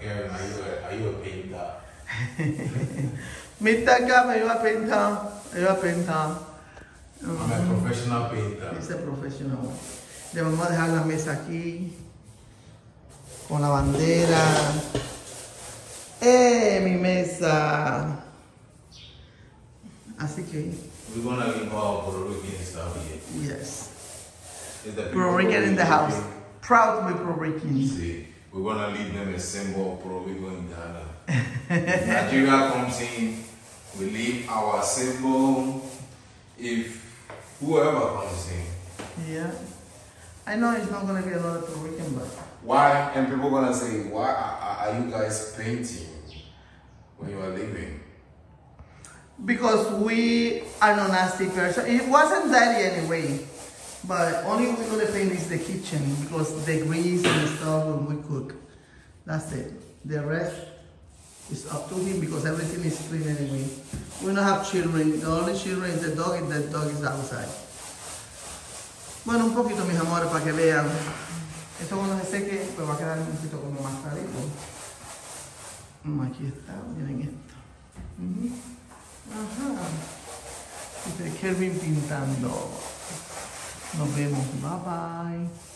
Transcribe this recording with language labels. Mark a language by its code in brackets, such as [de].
[en] Kelvin, are you a painter? Mr. Kelvin, you are painter. You are painter. I'm a professional painter. [es] Ese profesional. Le vamos a dejar la mesa aquí con la bandera. Mi mesa! Así que. [en] We're gonna leave our Puerto Rican stuff here. Yes. Is the Puerto Rican in the house. Proud to be Puerto Rican. See, we're gonna leave them a symbol of Puerto Rico in Ghana. Nigeria comes in, we leave our symbol. If whoever comes in. Yeah. I know it's not gonna be another Puerto Rican, but. Why? And people gonna say, why are you guys painting when you are leaving? Because we are not nasty person. It wasn't dirty anyway. But only we're gonna paint is the kitchen because the grease and stuff when we cook. That's it. The rest is up to him because everything is clean anyway. We don't have children. The only children is the dog and the dog is outside. [es] Bueno, un poquito mis amores para que vean. Esto cuando se seque pues va a quedar un poquito como más clarito. Aquí está, miren esto. Ajá. Dice Kelvin pintando. Nos vemos. Bye bye.